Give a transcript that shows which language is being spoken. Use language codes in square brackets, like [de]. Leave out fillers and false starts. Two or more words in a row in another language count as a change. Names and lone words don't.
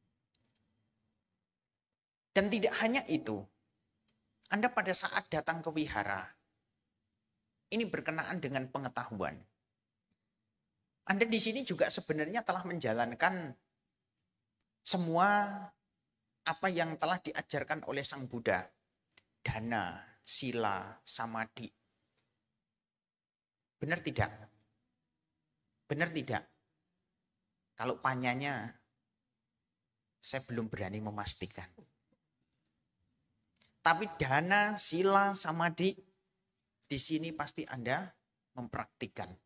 [id] Dan tidak hanya itu. Anda pada saat datang ke wihara, ini berkenaan dengan pengetahuan. Anda di sini juga sebenarnya telah menjalankan semua apa yang telah diajarkan oleh Sang Buddha. [pi] Dana, sila, samadhi. [id] Benar tidak? Benar tidak? Kalau panyanya, saya belum berani memastikan. Tapi [pi] dana, sila, samadhi, [id] di sini pasti Anda mempraktikkan.